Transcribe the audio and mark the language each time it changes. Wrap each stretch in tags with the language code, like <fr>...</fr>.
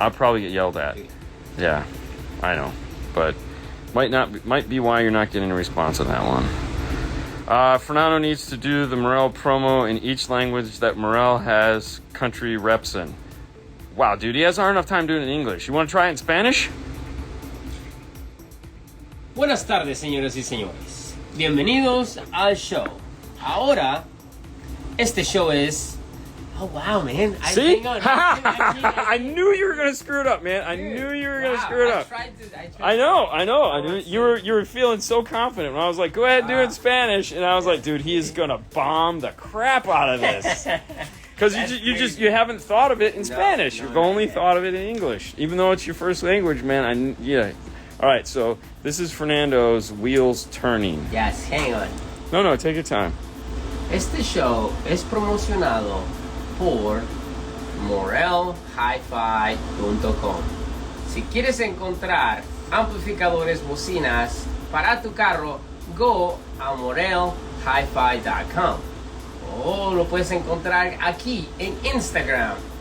<en>I'll probably get yelled at. Yeah, I know, but might be why you're not getting a response on that one. Fernando needs to do the Morel promo in each language that Morel has country reps in. Wow, dude, he has not enough time doing it in English. You want to try it in Spanish?</en> <es>Buenas tardes, señoras y señores. Bienvenidos al show. Ahora, este show es...</es> <en>Oh, wow, man. See? Hang on. I knew you were going to screw it up, man. I knew you were going to screw it up. I know. I knew you were feeling so confident when I was like, go ahead and do it in Spanish. And I was like, dude, he is going to bomb the crap out of this. Because you haven't thought of it in Spanish. You've only thought of it in English. Even though it's your first language, man. All right, so this is Fernando's Wheels Turning. Yes, hang on. No, take your time.</en> <es>Este show es promocionado por morelhifi.com. Si quieres encontrar amplificadores, bocinas para tu carro, go a morelhifi.com. O lo puedes encontrar aquí en Instagram.</es>